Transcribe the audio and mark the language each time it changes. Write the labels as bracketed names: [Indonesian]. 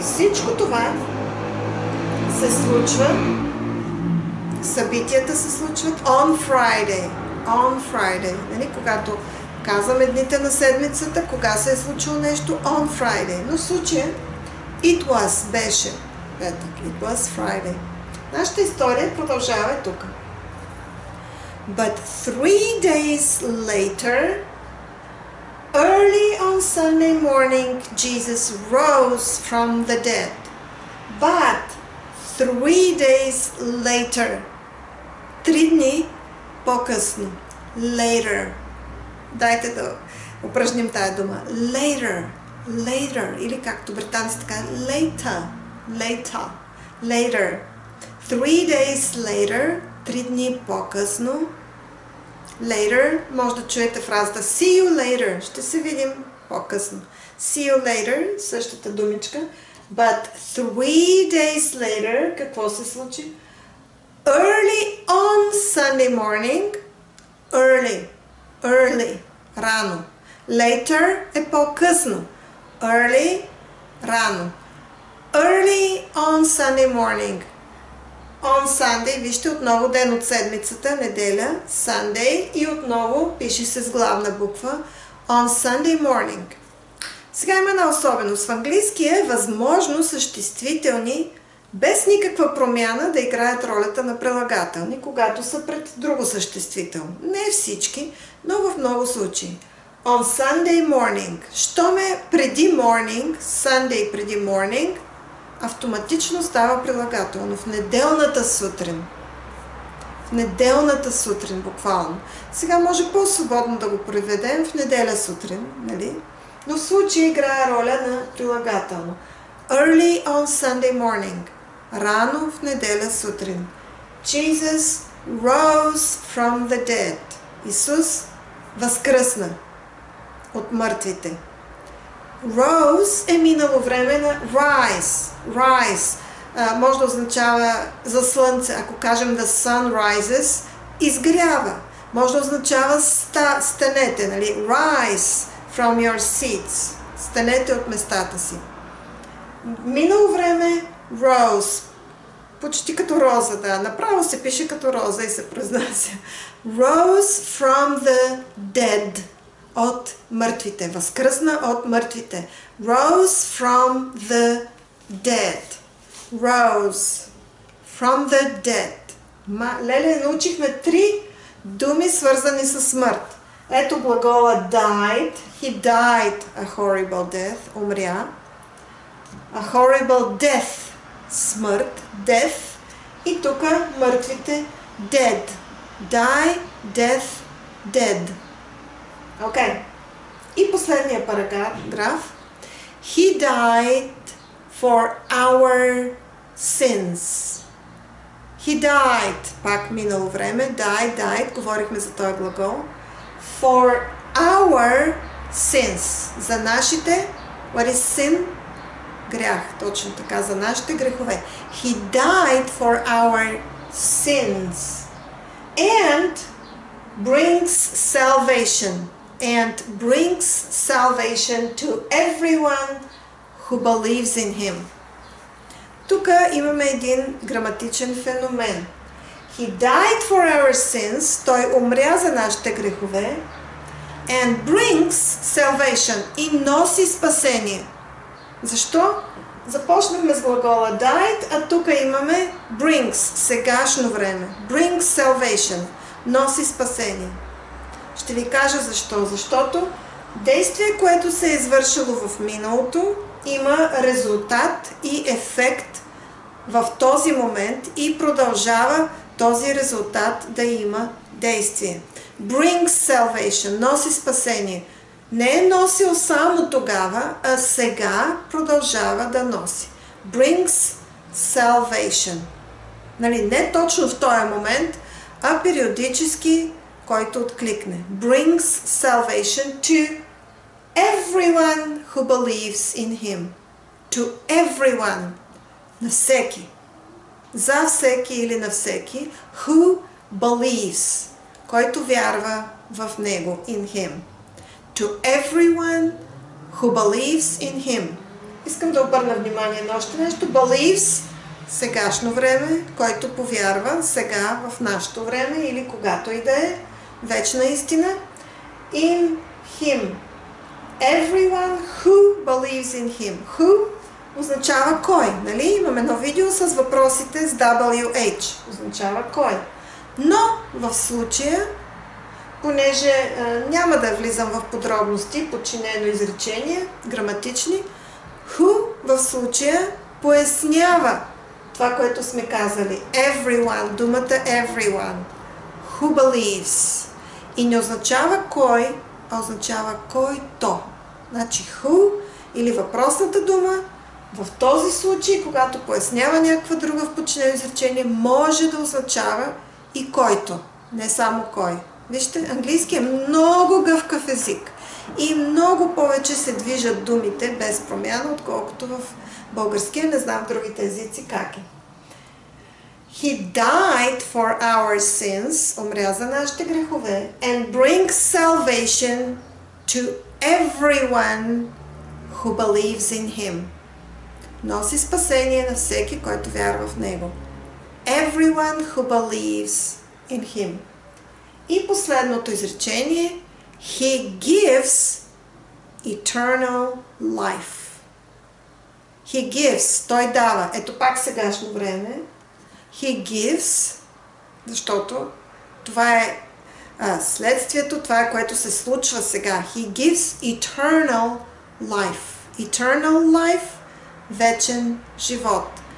[Bulgarian] Всичко това се случва, събитията се случват [English] on Friday. On Friday. [Bulgarian] Нали? Когато казваме дните на седмицата, кога се е случило нещо, [English] on Friday. [Bulgarian] Но в случая [English] it was [Bulgarian] беше петък. [English] It was Friday. [Bulgarian] Нашата история продължава тук. [English] But 3 days later, early on Sunday morning, Jesus rose from the dead. But 3 days later, [Bulgarian] 3 дни по-късно, later, дайте да упражним тая дума, later, later, или както британците казват, later, later, later. [English] 3 days later, [Bulgarian] 3 дни по-късно, later, може да чуете фразата [English] see you later, [Bulgarian] ще се видим по-късно. [English] See you later, [Bulgarian] същата думичка, [English] but 3 days later, [Bulgarian] какво се случи? [English] Early on Sunday morning, early, [Bulgarian] рано. Later е по-късно, early, рано. [English] Early on Sunday morning. [Bulgarian] On Sunday, вижте отново ден от седмицата, неделя, Sunday и отново пише се с главна буква [English] on Sunday morning. [Bulgarian] Сега има една особеност. В английски е възможно съществителни без никаква промяна да играят ролята на прилагателни, когато са пред друго съществително. Не всички, но в много случаи. [English] On Sunday morning. [Bulgarian] Щом е преди morning, [English] Sunday преди morning, [Bulgarian] автоматично става прилагателно. В неделната сутрин. В неделната сутрин, буквално. Сега може по-свободно да го преведем в неделя сутрин, нали? Но в случая играе роля на прилагателно. [English] Early on Sunday morning. [Bulgarian] Рано в неделя сутрин. [English] Jesus rose from the dead. [Bulgarian] Исус възкръсна от мъртвите. [English] Rose [Bulgarian] е минало време на rise. [English] Rise [Bulgarian] може да означава за слънце. Ако кажем [English] the sun rises, [Bulgarian] изгрява. Може да означава станете, нали? [English] Rise from your seats. [Bulgarian] Станете от местата си. Минало време rose. Почти като роза, да. Направо се пише като роза и се произнася. [English] Rose from the dead. [Bulgarian] От мъртвите. Възкръсна от мъртвите. [English] Rose from the dead. Rose from the dead. [Bulgarian] Леле, научихме 3 думи, свързани с смърт. Ето глагола died. [English] He died a horrible death. [Bulgarian] Умря. [English] A horrible death. [Bulgarian] Смърт. [English] Death. [Bulgarian] И тук мъртвите dead. [English] Die, death, dead. [Bulgarian] Окей. [English] И последния параграф. He died for our sins. He died. [Bulgarian] Пак минало време. [English] Died. [Bulgarian] Говорихме за този глагол. [English] For our sins. [Bulgarian] За нашите. [English] What is sin? [Bulgarian] Грях. Точно така. За нашите грехове. [English] He died for our sins. And brings salvation. And brings salvation to everyone who believes in him. [Bulgarian] Тук имаме един граматичен феномен. [English] He died for our sins. [Bulgarian] Той умря за нашите грехове. [English] And brings salvation. [Bulgarian] И носи спасение. Защо? Започнахме с глагола died, а тук имаме brings, сегашно време. [English] Brings salvation. [Bulgarian] Носи спасение. Ще ви кажа защо. Защото действие, което се е извършило в миналото, има резултат и ефект в този момент и продължава този резултат да има действие. [English] Brings salvation. [Bulgarian] Носи спасение. Не е носил само тогава, а сега продължава да носи. [English] Brings salvation. [Bulgarian] Нали, не точно в този момент, а периодически, който откликне. [English] Brings salvation to everyone who believes in him. To everyone. [Bulgarian] На всеки. За всеки или на всеки. [English] Who believes. [Bulgarian] Който вярва в него. [English] In him. To everyone who believes in him. [Bulgarian] Искам да обърна внимание на още нещо. [English] Believes, [Bulgarian] сегашно време, който повярва, сега в нашето време или когато и да е, вечна истина. [English] In him. Everyone who believes in him. [Bulgarian] Who означава кой, нали? Имаме едно видео с въпросите с WH. Означава кой. Но в случая, понеже няма да влизам в подробности, подчинено изречение, граматични, who в случая пояснява това, което сме казали. Everyone, думата everyone. [English] Who believes. [Bulgarian] И не означава кой, а означава който. Значи who или въпросната дума в този случай, когато пояснява някаква друга в подчинено изречение, може да означава и който, не само кой. Вижте, английски е много гъвкав език и много повече се движат думите без промяна, отколкото в българския. Не знам в другите езици как е. [English] He died for our sins, [Bulgarian] умря за нашите грехове, [English] and brings salvation to everyone who believes in him. [Bulgarian] Носи спасение на всеки, който вярва в него. [English] Everyone who believes in him. [Bulgarian] И последното изречение. [English] He gives eternal life. He gives. [Bulgarian] Той дава. Ето пак сегашно време. [English] He gives, [Bulgarian] защото това е следствието, това е което се случва сега. [English] He gives eternal life. Eternal life, [Bulgarian] вечен живот.